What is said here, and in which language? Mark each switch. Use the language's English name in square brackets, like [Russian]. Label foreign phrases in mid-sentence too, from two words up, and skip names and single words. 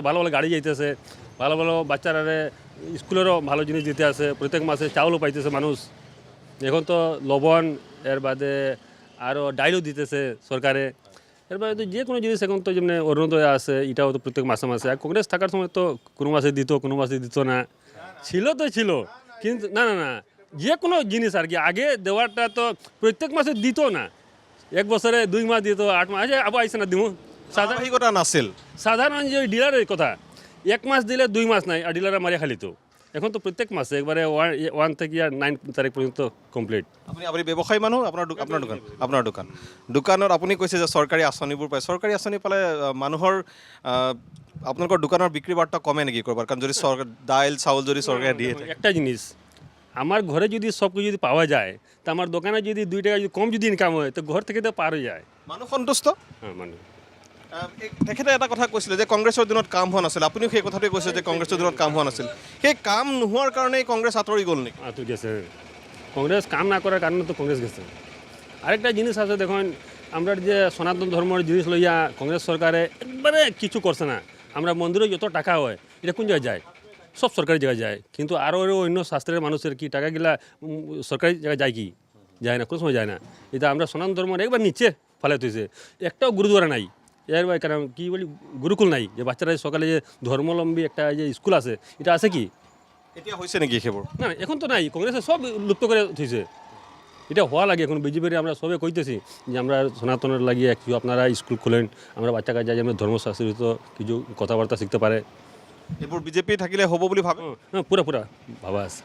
[Bangla] ভালো ভালো গাড়ি যাইতেছে ভালো ভালো বাচ্চারা স্কুলেরও ভালো জিনিস দিতে আছে প্রত্যেক মাসে চাউলও পাইতেছে মানুষ এখন তো লবণ এর বাদে আরও ডাইলও দিতেছে সরকারে এর বাদে যে কোনো জিনিস এখন তো যেমনি অরুণোদয় আছে এটাও তো প্রত্যেক মাসে মাসে আর কংগ্রেস থাকার সময় তো কোনো মাসে দিত কোনো মাসে দিত না ছিল তো ছিল কিন্তু না না না যে কোনো জিনিস আর কি আগে দেওয়ারটা তো প্রত্যেক মাসে দিত না এক বছরে 2 মাস দিত 8 মাস আবার আইসে না দিব [Assamese] ধারাবাহিকতা নাছিল [Bangla] সাধারণ যে ডিলারের কথা 1 মাস দিলে 2 মাস নাই আর ডিলাররা মারিয়া খালি তো এখন তো প্রত্যেক মাসে একবারে 1 থেকে 9 তারিখ পর্যন্ত কমপ্লিট [Assamese] আপুনি ব্যৱসায়ী মানুহ আপোনাৰ দোকানত আপুনি কৈছে যে চৰকাৰী আঁচনিবোৰ পায় চৰকাৰী আঁচনি পালে মানুহৰ আপোনালোকৰ দোকানৰ বিক্ৰী বাৰ্তা কমে নেকি কৰবাৰ কাৰণ যদি দাইল চাউল যদি চৰকাৰে দিয়ে [Bangla] একটা জিনিস আমার ঘরে যদি সব কিছু যদি পাওয়া যায় তো আমার দোকানে যদি 2 টাকা যদি কম যদি ইনকাম হয় তো ঘর থেকে তো পার হয়ে যায় [Assamese] মানুহ সন্তুষ্ট [Bangla] হ্যাঁ মানে [Assamese] তেখেতে এটা কথা কৈছিলে যে কংগ্ৰেছৰ দিনত কাম হোৱা নাছিল আপুনিও সেই কথাটোৱে কৈছে যে কংগ্ৰেছৰ দিনত কাম হোৱা নাছিল সেই কাম নোহোৱাৰ কাৰণেই কংগ্ৰেছ আঁতৰি গ'ল নেকি [Bangla] তো গেছে কংগ্রেস কাম না করার কারণে তো কংগ্রেস গেছে আরেকটা জিনিস আছে দেখুন আমরা যে সনাতন ধর্মের জিনিস লইয়া কংগ্রেস সরকারে একবারে কিছু করছে না আমরা মন্দিরে যত টাকা হয় এটা কোন জায়গায় যায় সব সরকারি জায়গায় যায় কিন্তু আরও অন্য শাস্ত্রের মানুষের কি টাকাগুলা সরকারি জায়গায় যায় কি যায় না কোনো সময় যায় না এটা আমরা সনাতন ধর্মের একবার নিচে ফেলে তুইছে একটাও গুরুদ্বারা নাই এর কারণ কি বলি গুরুকুল নাই যে বাচ্চারা সকালে যে ধর্মাবলম্বী একটা যে স্কুল আছে এটা আছে কি [Assamese] এতিয়া হৈছে নেকি সেইবোৰ [Bangla] না এখন তো নাই কংগ্রেসে সব লুপ্ত করে থইছে এটা হওয়া লাগে এখন বিজেপির আমরা সবে কইতেছি যে আমরা সনাতনের লাগিয়ে কিছু আপনারা স্কুল খোলেন আমরা বাচ্চা কাছে যাই আমরা ধর্মশাস্ত্রিত কিছু কথাবার্তা শিখতে পারে [Assamese] এইবোৰ বিজেপি থাকিলে হ'ব বুলি ভাবে [Bangla] পুরা পুরা ভাবা আছে